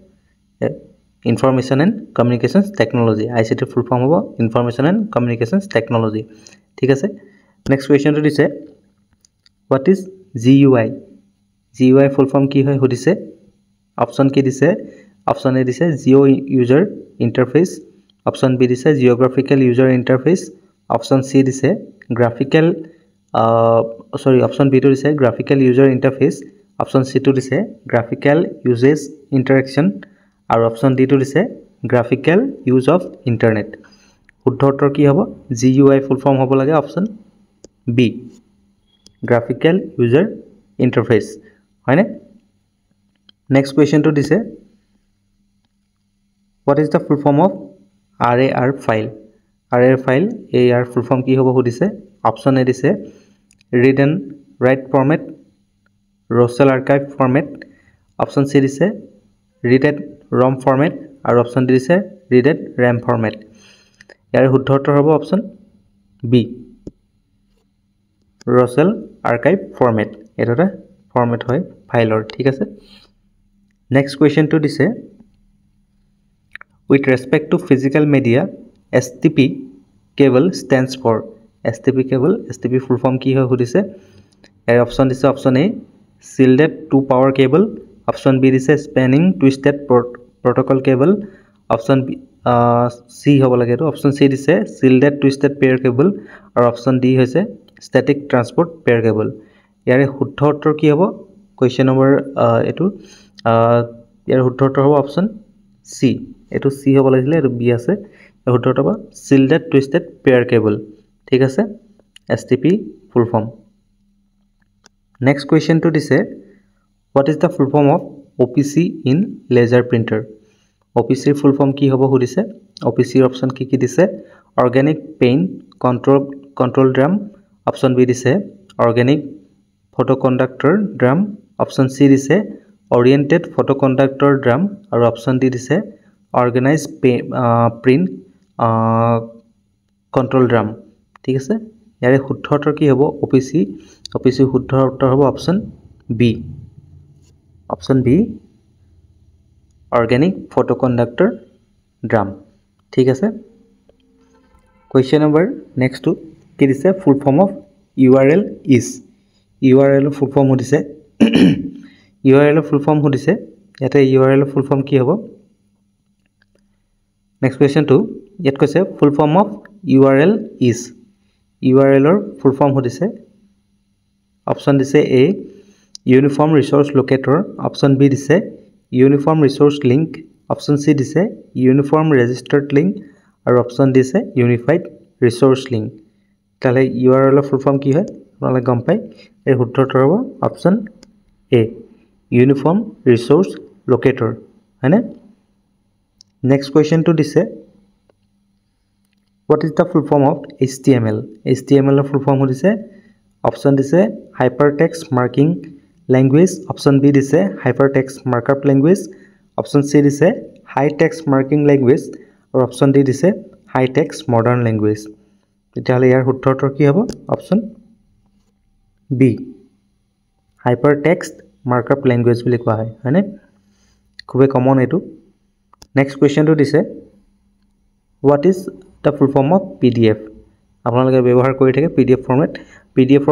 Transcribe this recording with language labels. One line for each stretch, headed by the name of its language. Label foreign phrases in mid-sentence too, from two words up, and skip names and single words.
English: Information and Communications Technology
Assamese: আইসিটিৰ
English: full form
Assamese: হ'ব
English: Information and Communications Technology
Assamese: ঠিক আছে
English: next question
Assamese: টো দিছে
English: what is GUI GUI full form
Assamese: কি হয় সুধিছে অপচন কি দিছে
English: option A
Assamese: দিছে
English: geo user interface option B
Assamese: দিছে
English: geographical user interface option C
Assamese: দিছে গ্ৰাফিক্যাল
English: option B
Assamese: টো দিছে
English: graphical user interface option C
Assamese: টো দিছে
English: graphical usage interaction
Assamese: আৰু
English: option D
Assamese: টো দিছে
English: graphical use of internet
Assamese: শুদ্ধ উত্তৰ কি হ'ব GUI
English: full form
Assamese: হ'ব লাগে
English: option B graphical user interface
Assamese: হয়নে
English: next question
Assamese: টো দিছে
English: what is the full form of RAR file RAR file AR full form
Assamese: কি হ'ব সুধিছে
English: option A দিছে read and write format Russell archive format option C দিছে read at ROM format আৰু option D দিছে read at RAM format
Assamese: ইয়াৰ শুদ্ধ উত্তৰ হ'ব
English: option B Russell archive format
Assamese: এটা ফরম্যাট হয় ফাইলৰ ঠিক আছে
English: next question
Assamese: টো দিছে
English: with respect to physical media STP cable stands for STP cable STP full form
Assamese: কি হয় সুধিছে এর অপচন দিছে
English: option A shielded to power cable option B দিছে spanning twisted protocol cable option C
Assamese: হ'ব লাগে তো
English: option C দিছে shielded twisted pair cable আৰু option D হৈছে static transport pair cable ইয়াৰে শুদ্ধ উত্তৰ কি হ'ব question number এটো ইয়াৰ শুদ্ধ উত্তৰ হ'ব option C এটো সি হ'ব
Assamese: লাগিলে এটো বি আছে ইয়াৰ শুদ্ধ উত্তৰ হ'ব
English: shielded twisted pair cable
Assamese: ঠিক আছে STP
English: full form next question
Assamese: টো দিছে
English: what is the full form of OPC in laser printer OPC full form
Assamese: কি হ'ব সুধিছে
English: OPC
Assamese: অপচন কি দিছে
English: organic paint control drum option B দিছে organic photoconductor drum option C দিছে oriented photoconductor drum আৰু option D দিছে organized print control drum
Assamese: ঠিক আছে ইয়াৰে শুদ্ধ উত্তৰ কি হ'ব OPC শুদ্ধ উত্তৰ হ'ব
English: option B organic photoconductor drum
Assamese: ঠিক আছে
English: question number next
Assamese: টো কি দিছে
English: full form of URL is URL full form সুধিছে URL full form
Assamese: সুধিছে ইয়াতে
English: URL full form
Assamese: কি হ'ব
English: next question
Assamese: টো ইয়াত কৈছে
English: full form of URL is URL ৰ full form সুধিছে অপচন দিছে A uniform resource locator অপচন B দিছে uniform resource link অপচন C দিছে uniform registered link আৰু অপচন D দিছে unified resource link তাহলে URL ৰ full form
Assamese: কি হয় আপোনালোকে গম পায় এই শুদ্ধ উত্তৰ হ'ব
English: option A uniform resource locator
Assamese: হয়নে
English: next question
Assamese: টো দিছে
English: what is the full form of HTML HTML ৰ full form দিছে অপচন দিছে hypertext marking language option B দিছে hypertext markup language option C দিছে high text marking language আৰু অপচন
Assamese: ডি দিছে
English: high text modern language
Assamese: তেতিয়াহ'লে ইয়াৰ শুদ্ধ উত্তৰ কি হ'ব
English: option B hypertext markup language
Assamese: বুলি কোৱা হয় হয়নে খুবেই কমন এইটো নেক্সট কুৱেশ্যনটো দিছে
English: what is the full form of PDF
Assamese: আপোনালোকে ব্যৱহাৰ কৰি থাকে PDF ফৰ্মেট PDFৰ